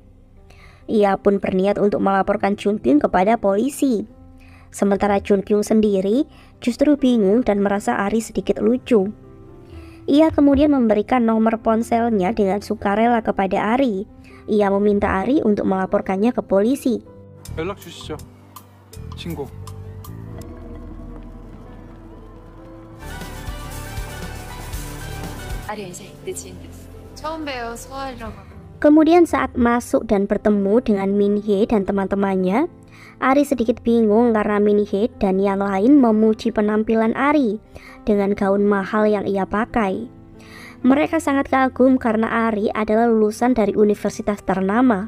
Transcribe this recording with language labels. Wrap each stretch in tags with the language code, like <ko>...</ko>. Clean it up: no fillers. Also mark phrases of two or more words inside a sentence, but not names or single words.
<id>Ia pun berniat untuk melaporkan Jun Kyung kepada polisi. Sementara Jun Kyung sendiri justru bingung dan merasa Ari sedikit lucu. Ia kemudian memberikan nomor ponselnya dengan sukarela kepada Ari. Ia meminta Ari untuk melaporkannya ke polisi.</id> <ko>연락 주시죠. 신고. 아리 인생 내 지인 됐어. 처음 봬요 소아리라고.</ko> <id>Kemudian saat masuk dan bertemu dengan Min Hye dan teman-temannya, Ari sedikit bingung karena Min Hye dan yang lain memuji penampilan Ari dengan gaun mahal yang ia pakai. Mereka sangat kagum karena Ari adalah lulusan dari universitas ternama.</id>